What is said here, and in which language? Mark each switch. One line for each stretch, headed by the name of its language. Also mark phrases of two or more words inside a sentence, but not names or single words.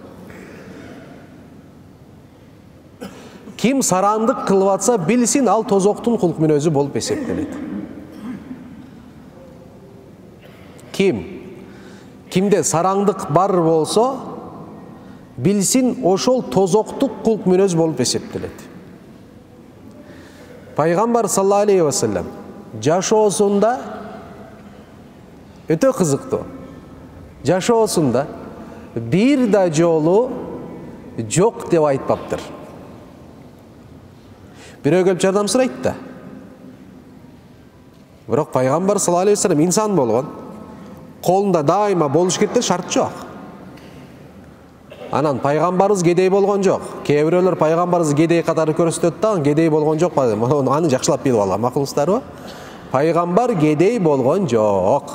Kyrgyz: Ким сараңдык кылып атса, билсин, ал тозоктун кулк мүнөзү болуп эсептелет. Кимде сараңдык бар болсо, билсин, ошол тозоктук кулк мүнөз болуп эсептелет. Пайгамбар
Arabic: صلى الله عليه وسلم
Kyrgyz: жашоосунда өтө кызыктуу. Жашоосунда бир да жолу жок деп айтпаптыр. Бирөө келип жардам сурайт да. Бирок Пайгамбар
Arabic: صلى الله عليه وسلم
Kyrgyz: инсан болгон. Колунда дайыма болуш керек деп шарт жок. Анан пайгамбарыбыз кедей болгон жок. Кээ бирөөлөр пайгамбарыбызды кедей катары көрсөтөт да, кедей болгон жок. Аны жакшылап билип алган макулсуздарбы? Пайгамбар кедей болгон жок.